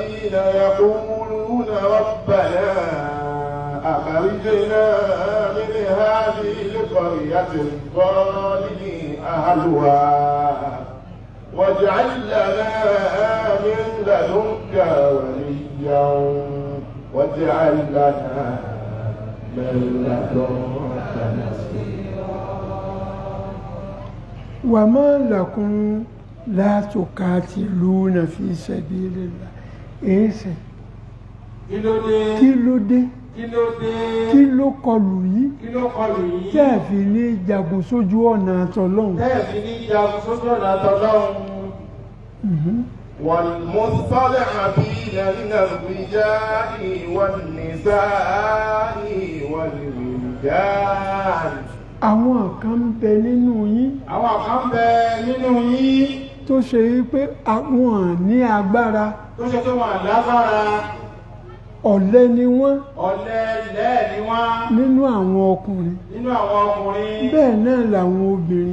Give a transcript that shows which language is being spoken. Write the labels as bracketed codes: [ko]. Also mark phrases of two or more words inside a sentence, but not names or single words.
[ar] يقولون ربنا أخرجنا من هذه القرية الظالم أهلها واجعل لنا من لدنك وليا واجعل لنا من لدنك نصيرا. وما لكم لا تقاتلون في سبيل الله. [yo] èsì kí ló dé kí ló kọlù yìí tẹ́ fi ní jagun sójú ọ̀nà àtọlọ́hun. [ar] والمستضعفين من الرجال والنساء والولدان. [yo] àwọn kan ń bẹ nínú yín. tó ṣe wípé àwọn ní agbára. ọ̀lẹ ni wọ́n. nínú àwọn ọkùnrin. bẹ́ẹ̀ náà làwọn obìnrin.